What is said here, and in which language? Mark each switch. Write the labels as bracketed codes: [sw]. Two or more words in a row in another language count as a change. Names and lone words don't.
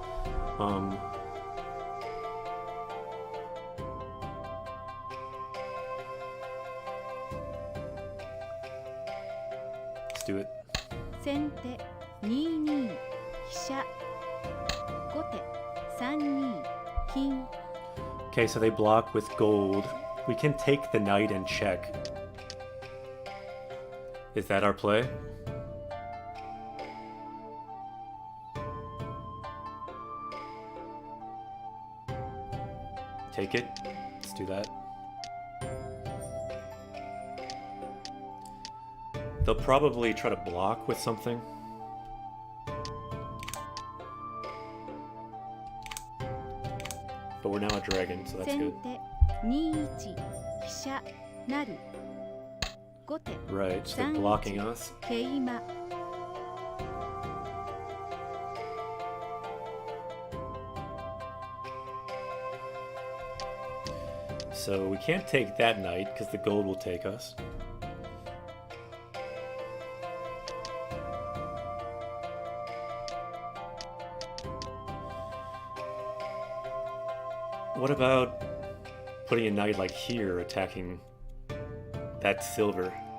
[en] Let's do it. [ja] 先手2二飛車後手3二金 [en] Okay, so they block with gold. We can take the knight and check. Is that our play? Take it. Let's do that. They'll probably try to block with something. But we're now a dragon, so that's good. [ja] 先手2一飛車成後手 [en] Right, so they're blocking us. [ja] 桂馬 [en] So we can't take that knight because the gold will take us. What about putting a knight like here, attacking that silver?